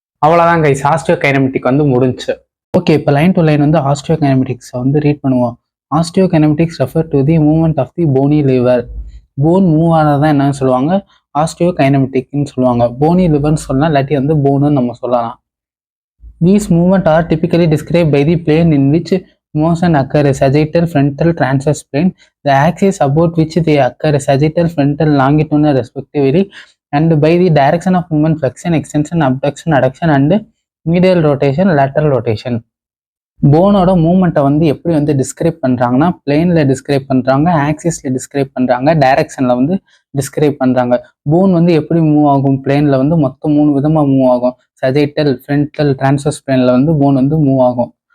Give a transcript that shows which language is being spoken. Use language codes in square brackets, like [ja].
[ta] அவ்வளோதான் guys, osteo kinematic வந்து முடிஞ்சு. ஓகே, இப்போ லைன் டு லைன் வந்து ஆஸ்டியோ கைனமெட்டிக்ஸை வந்து ரீட் பண்ணுவோம். [en] Osteokinematics refer to the movement of the bony lever. [ta] Phone move ஆனதான் என்னன்னு சொல்லுவாங்க, ஆஸ்டியோ கைனமெட்டிக்னு சொல்லுவாங்க. போனி லிவர்னு சொல்லலாம், இல்லாட்டி வந்து போனுன்னு நம்ம சொல்லலாம். [en] These movements are typically described by the plane in which motion occurs, sagittal, frontal, transverse plane, the axis about which they occur, sagittal, frontal, longitudinal respectively, and by the direction of movement, flexion, extension, abduction, adduction, and medial rotation, lateral rotation. [ta] போனோட மூவ்மெண்ட்டை வந்து எப்படி வந்து describe பண்ணுறாங்கன்னா பிளேனில் describe பண்ணுறாங்க, ஆக்சிஸில் describe பண்ணுறாங்க, டைரக்ஷனில் வந்து டிஸ்கிரைப் பண்ணுறாங்க. போன் வந்து எப்படி மூவ் ஆகும், பிளேனில் வந்து மொத்தம் 3 விதமாக மூவ் ஆகும். சஜைட்டல், ஃப்ரண்டல், டிரான்ஸ்வர்ஸ் பிளேனில் வந்து போன் வந்து மூவ் ஆகும்.